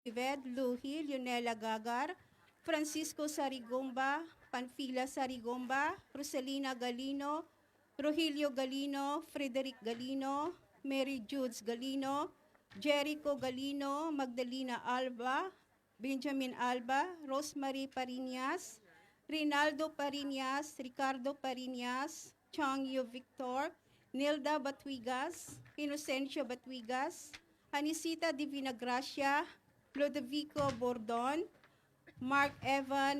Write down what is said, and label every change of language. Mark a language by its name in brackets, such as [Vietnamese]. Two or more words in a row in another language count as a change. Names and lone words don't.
[Filipino] Ved, Luhi, Leonela Gagar, Francisco Sarigomba, Panfila Sarigomba, Rosalina Galino, Rogelio Galino, Frederick Galino, Mary Judes Galino, Jericho Galino, Magdalena Alba, Benjamin Alba, Rosemary Pariñas, Rinaldo Pariñas, Ricardo Pariñas, Changyo Victor, Nilda Batwigas, Inocencio Batwigas, Anisita Divina Gracia, Ludovico Bordon, Mark Evan